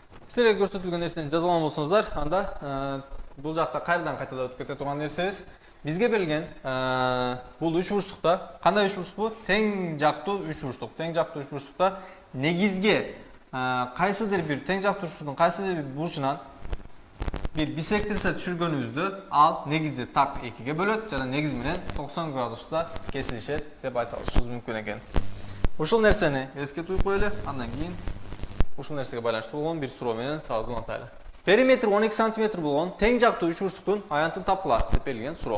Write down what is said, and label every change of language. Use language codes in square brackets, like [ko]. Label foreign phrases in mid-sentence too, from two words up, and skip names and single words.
[ky] Sizlerге көрсөтүлгөн нерсени жазалган болсоңуздар, анда бул жакта кайрадан кайталап өтүп кете турган нерсебиз. Бизге берилген бул үч бурчтукта, кандай үч бурчтук бу? Тең жактуу үч бурчтук. Тең жактуу үч бурчтукта негизге кайсыдыр бир тең жактуу үч бурчтуктун кайсыдыр бир бурчунан bir bisektirse düşürgөнүбүздү ал негизди так 2ге бөлөт жана негиз менен 90 градуста кесилишет деп айта алышыбыз мүмкүн экен. Ушул нерсени эске туюп коелу, андан кийин ушул нерсеге байланыштуу болгон бир суроо менен сабакты улантайлы. Периметр 12 см болгон тең жактуу үч бурчтуктун аянтын тапкыла деп берилген суроо.